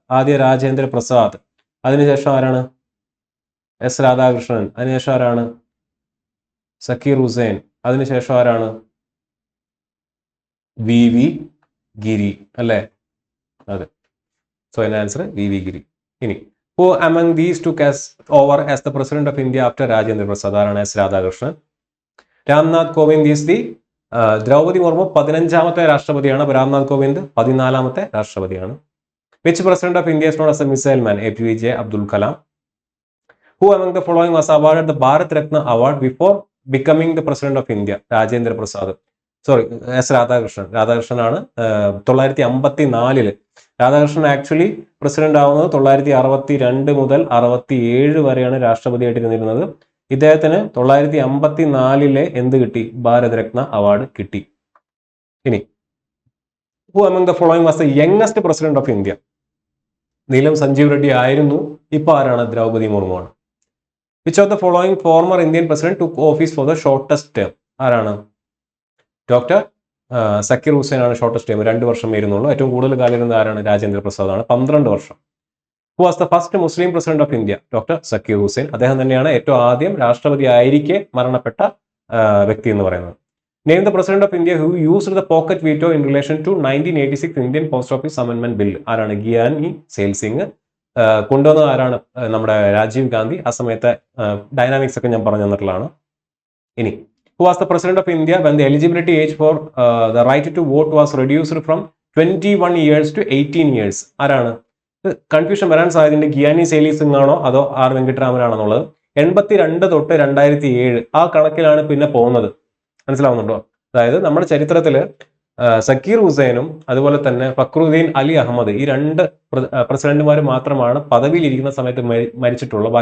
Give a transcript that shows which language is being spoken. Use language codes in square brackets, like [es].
[ml] ആദ്യ രാജേന്ദ്ര പ്രസാദ്, അതിനുശേഷം ആരാണ്? എസ് രാധാകൃഷ്ണൻ, അതിനുശേഷം ആരാണ്? സക്കീർ ഹുസൈൻ, അതിനുശേഷം ആരാണ്? VV ഗിരി അല്ലേ? അതെ. സോ അതിന്റെ ആൻസർ VV ഗിരി. [en] ഇനി who among these took over as the president of India after Rajendra Prasad? [ml] ആരാണ്? S Radhakrishnan. Ramnath Kovind is the Draupadi Murmu 15ാമത്തെ രാഷ്ട്രപതിയാണ്. Ramnath Kovind 14ാമത്തെ രാഷ്ട്രപതിയാണ്. [en] Which president of India is known as a missile man? APJ Abdul Kalam. Who among the following was awarded the Bharat Ratna award before becoming the president of India? [ml] Rajendra Prasad, sorry, S Radhakrishnan. രാധാകൃഷ്ണനാണ് 954 Radhakrishnan actually president ആവുന്നത് 962 മുതൽ 67 വരെയാണ് രാഷ്ട്രപതിയായിട്ടിരുന്നിരുന്നത്. ഇദ്ദേഹത്തിന് 954 എന്ത് കിട്ടി? Bharat Ratna award കിട്ടി. [en] ഇനി who among the following was the youngest president of India? [ml] നീലം സഞ്ജീവ് റെഡ്ഡി ആയിരുന്നു. ഇപ്പൊ ആരാണ്? ദ്രൗപദി മുർമു ആണ്. [en] Which of the following former Indian president took office for the shortest term? [ml] ആരാണ്? ഡോക്ടർ സക്കീർ ഹുസൈൻ ആണ് ഷോർട്ടസ്റ്റ് ടൈം, 2 വർഷം ഇരുന്നുള്ളൂ. ഏറ്റവും കൂടുതൽ കാലം ഇരുന്നത് ആരാണ്? രാജേന്ദ്ര പ്രസാദ് ആണ്, 12 വർഷം. [en] Who was the first Muslim president of India? [ml] Doctor Zakir Hussain. അദ്ദേഹം തന്നെയാണ് ഏറ്റവും ആദ്യം രാഷ്ട്രപതി ആയിരിക്കെ മരണപ്പെട്ട വ്യക്തി എന്ന് പറയുന്നത്. [en] Name the president of India who used the pocket veto in relation to 1986 Indian post office amendment bill? [ml] ആരാണ്? Gianni sale Singh. കൊണ്ടുവന്നത് ആരാണ്? നമ്മുടെ രാജീവ് ഗാന്ധി. ആ സമയത്തെ ഡൈനാമിക്സ് ഒക്കെ ഞാൻ പറഞ്ഞു തന്നിട്ടുള്ളതാണ്. [en] ഇനി who was the president of India when the eligibility age for the right to vote was reduced from 21 years to 18 years? [ml] ആരാണ്? കൺഫ്യൂഷൻ വരാൻ സാധ്യതയുണ്ട്. ഗിയാനി സെയിൽ സിംഗ് ആണോ അതോ ആർ വെങ്കിട്ടരാമൻ ആണെന്നുള്ളത്. 82 തൊട്ട് 2007 ആ കണക്കിലാണ് പിന്നെ പോകുന്നത്. മനസ്സിലാവുന്നുണ്ടോ? അതായത് നമ്മുടെ ചരിത്രത്തില് സക്കീർ ഹുസൈനും അതുപോലെ തന്നെ ഫക്രുദ്ദീൻ അലി അഹമ്മദ്, ഈ 2 പ്രസിഡന്റുമാർ മാത്രമാണ് പദവിയിൽ ഇരിക്കുന്ന സമയത്ത് മരിച്ചിട്ടുള്ളത്.